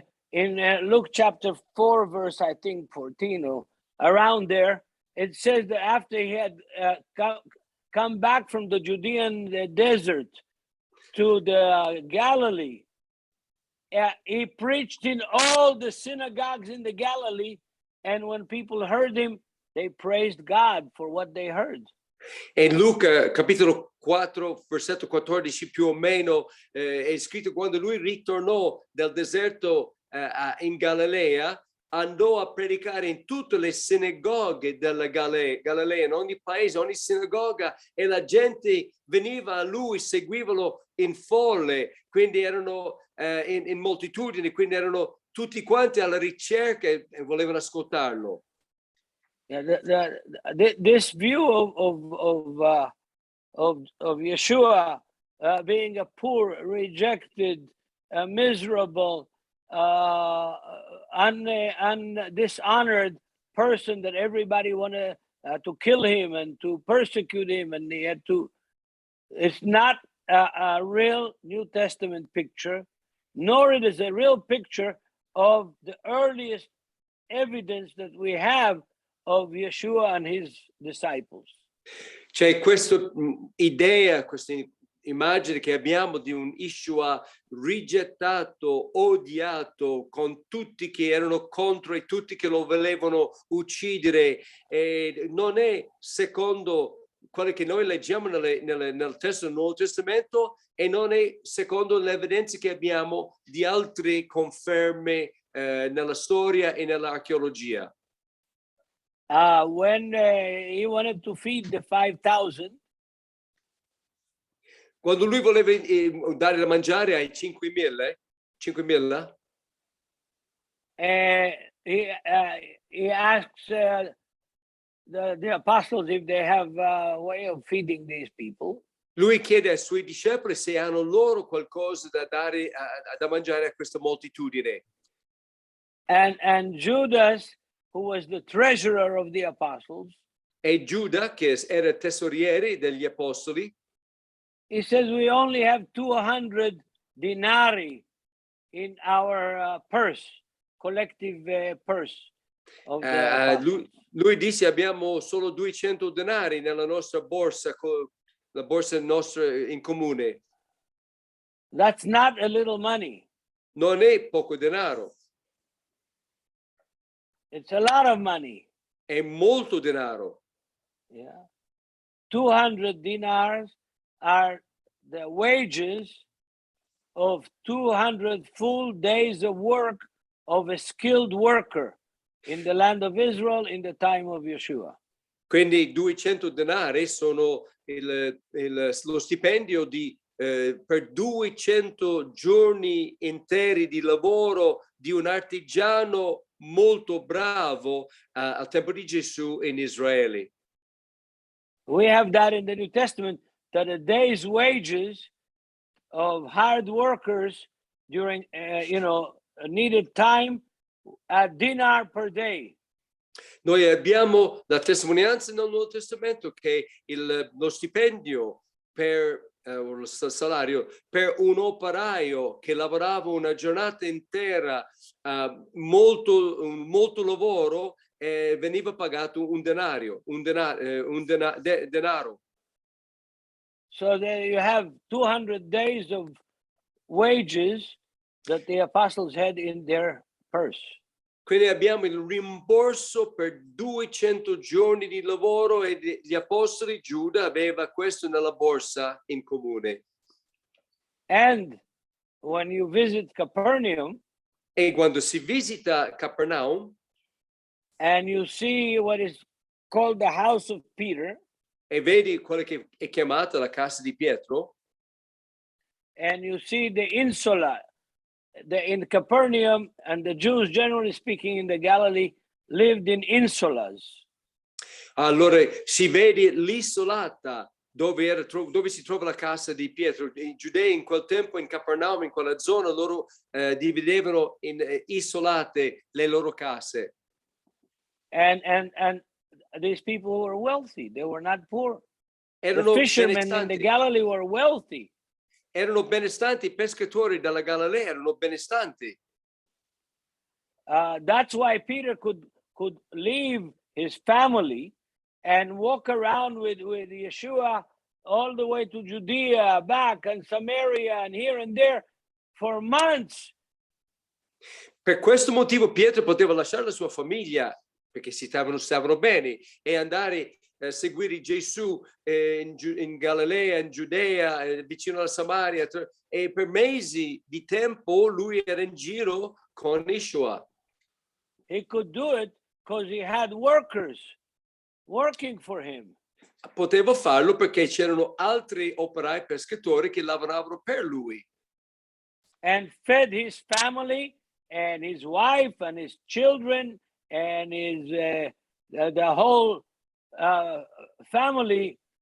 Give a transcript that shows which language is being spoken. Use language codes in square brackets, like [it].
[en] In Luke chapter 4, verse, I think 14, or around there, it says that after he had come back from the Judean desert to the Galilee, he preached in all the synagogues in the Galilee, and when people heard him, they praised God for what they heard. [it] E in Luca capitolo 4 versetto 14 più o meno è scritto: quando lui ritornò dal deserto in Galilea, andò a predicare in tutte le sinagoghe della Galilea, in ogni paese, ogni sinagoga, e la gente veniva a lui, seguivano in folle, quindi erano in moltitudine, quindi erano tutti quanti alla ricerca e volevano ascoltarlo. [en] Yeah, this view of of Yeshua being a poor, rejected, miserable, dishonored person that everybody wanted to kill him and to persecute him, and he had to. It's not a real New Testament picture, nor it is a real picture of the earliest evidence that we have of Yeshua and his disciples. [it] C'è questa idea, questa immagine che abbiamo di un Yeshua rigettato, odiato, con tutti che erano contro e tutti che lo volevano uccidere, e non è secondo quello che noi leggiamo nel testo del Nuovo Testamento, e non è secondo le evidenze che abbiamo di altre conferme nella storia e nell'archeologia. [en] When he wanted to feed the 5,000, [it] quando lui voleva dare da mangiare ai 5.000, [en] he asks the apostles if they have a way of feeding these people. [it] Lui chiede ai suoi discepoli se hanno loro qualcosa da dare da mangiare a questa moltitudine. [en] And Judas, who was the treasurer of the apostles, [it] e Giuda, che era tesoriere degli apostoli, [en] he says we only have 200 denarii in our purse, collective purse of the apostles. [it] lui disse abbiamo solo 200 denari nella nostra borsa, la borsa nostra in comune. [en] That's not a little money. [it] Non è poco denaro. [en] It's a lot of money. [it] È molto denaro. [en] Yeah. 200 dinars are the wages of 200 full days of work of a skilled worker in the land of Israel in the time of Yeshua. [it] Quindi 200 denari sono lo stipendio per 200 giorni interi di lavoro di un artigiano molto bravo al tempo di Gesù in Israele. [en] We have that in the New Testament, that a day's wages of hard workers during, needed time, a dinar per day. [it] Noi abbiamo la testimonianza nel Nuovo Testamento che lo stipendio per il salario per un operaio che lavorava una giornata intera, molto lavoro, veniva pagato un denaro. [en] So there you have 200 days of wages that the apostles had in their purse. [it] Quindi abbiamo il rimborso per 200 giorni di lavoro e gli apostoli, Giuda aveva questo nella borsa in comune. [en] And when you visit Capernaum, [it] e quando si visita Capernaum [en] and you see what is called the house of Peter, [it] e vedi quello che è chiamata la casa di Pietro, [en] and you see the insula, in Capernaum, and the Jews, generally speaking, in the Galilee, lived in insulas. [it] Allora si vede l'isolata dove si trova la casa di Pietro. I giudei in quel tempo in Capernaum, in quella zona, loro dividevano in isolate le loro case. [en] And these people were wealthy. They were not poor. [it] Erano [en] the fishermen in [it] benestanti. [en] the Galilee were wealthy. [it] Erano benestanti, i pescatori della Galilea erano benestanti. [en] That's why Peter could leave his family and walk around with Yeshua all the way to Judea, back, and Samaria, and here and there for months. [it] Per questo motivo Pietro poteva lasciare la sua famiglia, perché stavano bene, e andare a seguire Gesù in Galilea, in Giudea, vicino alla Samaria, e per mesi di tempo lui era in giro con Yeshua. [en] He could do it because he had workers working for him. [it] Poteva farlo perché c'erano altri operai pescatori che lavoravano per lui. [en] And fed his family and his wife and his children and his the whole family